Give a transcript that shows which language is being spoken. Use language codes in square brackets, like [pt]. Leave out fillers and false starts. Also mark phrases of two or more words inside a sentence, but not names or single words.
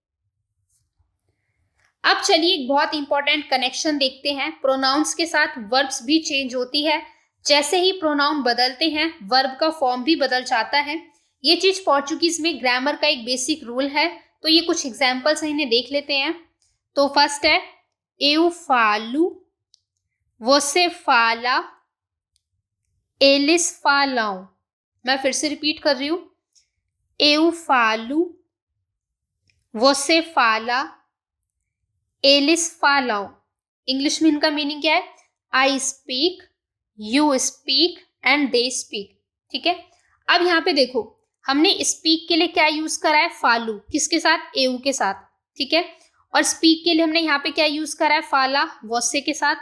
[hi] अब चलिए एक बहुत इंपॉर्टेंट कनेक्शन देखते हैं, प्रोनाउंस के साथ वर्ब्स भी चेंज होती है। जैसे ही प्रोनाउन बदलते हैं वर्ब का फॉर्म भी बदल जाता है। ये चीज पोर्चुगीज में ग्रामर का एक [en] basic rule [hi] है, तो ये कुछ एग्जाम्पल्स इन्हें देख लेते हैं। तो फर्स्ट है [pt] eu falo, você fala, eles falam। [hi] मैं फिर से रिपीट कर रही हूँ, [pt] eu falo, você fala, eles falam। [hi] इंग्लिश में इनका मीनिंग क्या है? [en] I speak, you speak and they speak, [hi] ठीक है। अब यहाँ पे देखो, हमने स्पीक के लिए क्या यूज करा है? फालू, किसके साथ? एऊ के साथ, ठीक है। और स्पीक के लिए हमने यहाँ पे क्या यूज करा है? [pt] fala, você [hi] के साथ।